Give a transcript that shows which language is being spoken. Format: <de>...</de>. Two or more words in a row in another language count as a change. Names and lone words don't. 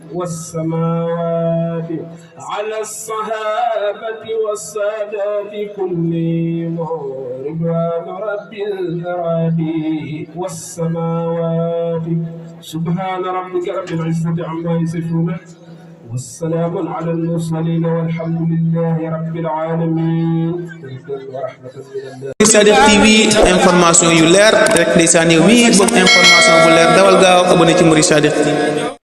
<ar>والسماوات على الصحابة والسادات كلهم رضوان رب الأراضي والسماوات سبحان ربك رب العزة عما يصفون والسلام على المرسلين والحمد لله رب العالمين ورحمة الله.</ar> <wo>Sadiq TV information yu leer rek ndeysaan yow mi bëgg information bu leer dawal gaaw abonné ci Mouride Sadiq TV</wo>